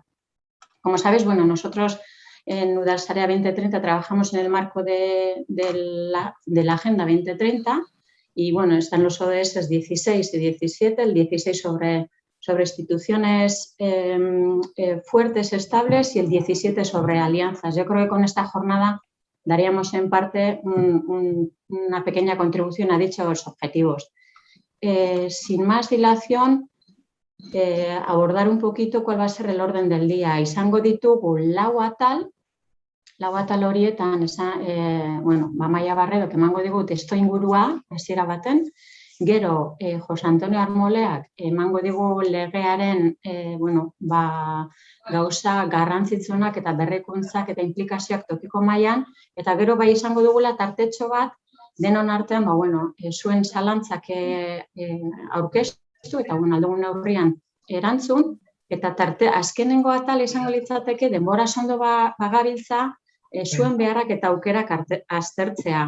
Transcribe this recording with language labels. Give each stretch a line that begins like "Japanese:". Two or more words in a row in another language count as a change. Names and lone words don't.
Spanish: Como sabéis, nosotros en Udalsarea 2030 trabajamos en el marco de la Agenda 2030 y, están los ODS 16 y 17, el 16 sobre instituciones fuertes, estables, y el 17 sobre alianzas. Yo creo que con esta jornada daríamos en parte una pequeña contribución a dichos objetivos. Sin más dilación, abordar un poquito cuál va a ser el orden del día.
Basque: Izango ditugu lau atal horietan, Amaia Barredo, emango digu testu ingurua, hasiera baten, gero Jose Antonio Armoleak emango digu legearen gauza garrantzitsuenak eta berrikuntzak eta implikazioak tokiko mailan, eta gero bai izango dugula tartetxo bat denon artean, zuen zalantzak aurkeztu eta aldugun neurrian erantzun, eta azkenengo atal izango litzateke denbora sondo bagabiltza zuen beharrak eta aukerak aztertzea.